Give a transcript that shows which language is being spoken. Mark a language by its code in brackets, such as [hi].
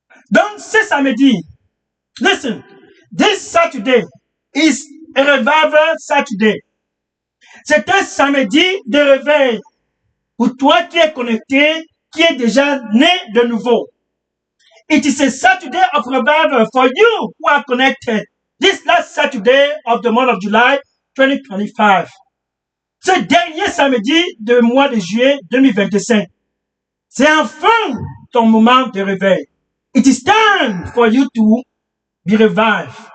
[fr] Donc, ce samedi, [en] listen, this Saturday is a revival Saturday. [fr] C'est un samedi de réveil pour toi qui es connecté, qui est déjà né de nouveau. [en] It is a Saturday of revival for you who are connected. This last Saturday of the month of July 2025. [fr] Ce dernier samedi du mois de juillet 2025. C'est enfin ton moment de réveil. [en] It is time for you to be revived.